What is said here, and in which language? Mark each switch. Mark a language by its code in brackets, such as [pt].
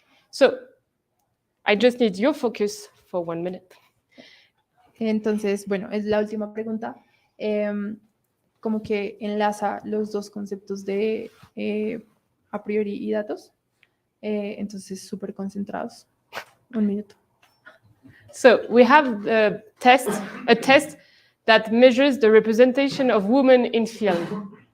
[en] So, I just need your focus for 1 minute. [es] Entonces, bueno, es la última pregunta. Como que enlaza los dos conceptos de a priori y datos. Entonces, súper concentrados. 1 minuto. [en] So we have a test that measures the representation of women in film.